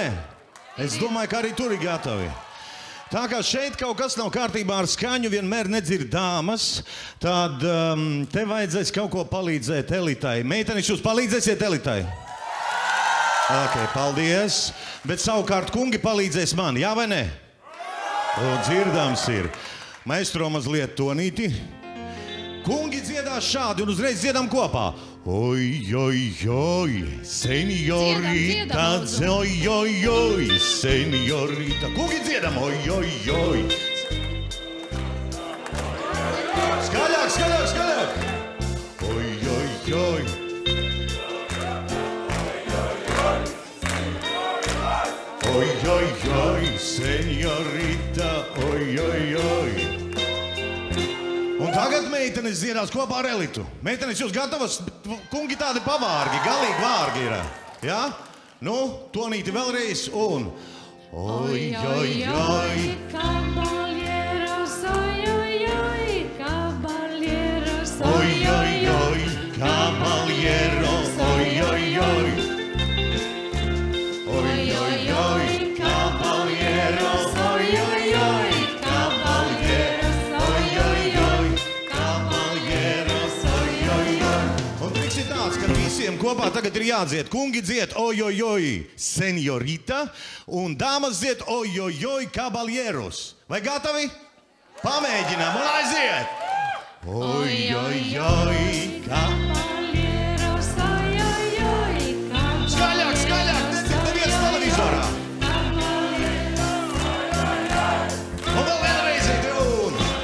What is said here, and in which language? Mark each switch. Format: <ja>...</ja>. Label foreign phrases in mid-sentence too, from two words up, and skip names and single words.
<lv>Es domāju, ka arī tur ir gatavi. Tā kā šeit kaut kas nav kārtībā ar skaņu, vienmēr nedzird dāmas, tad te vajadzēs kaut ko palīdzēt Elitai. Meitenes, jūs palīdzēsiet Elitai? Ok, paldies. Bet savukārt kungi palīdzēs man, jā vai ne? Dzirdams ir. Maestro mazliet tonīti. Kungi dziedās šādi un uzreiz dziedam kopā. Oi, oi, oi, seniorita, oi, oi, oi, seniorita. Kungi dziedam, oi, oi, oi. Skaļāk, skaļāk, skaļāk. Oi, oi, oi. Oi, oi, oi, seniorita, oi, oi, oi. Un tagad meitenes dziedās kopā ar Elitu. Meitenes, jūs gatavas? Kungi tādi pavārgi, galīgi vārgi ir. Jā? Nu, tonīti vēlreiz un... Oi, oi, oi. Caballeros, oi, oi, oi. Caballeros, oi, oi, oi. Caballeros, oi, oi, oi. Oi, oi, oi. Caballeros, oi, oi, oi. Visiem kopā tagad ir jādzied. Kungi dzied oi, oi, oi, seniorita, un dāmas dzied oi, oi, oi, caballeros. Vai gatavi? Pamēģinām un aiziet! Oi, oi, oi, caballeros, oi, oi, oi, caballeros. Skaļāk, skaļāk, nedzird neviens televizorā. Un vēl vienreiz ir un...</lv>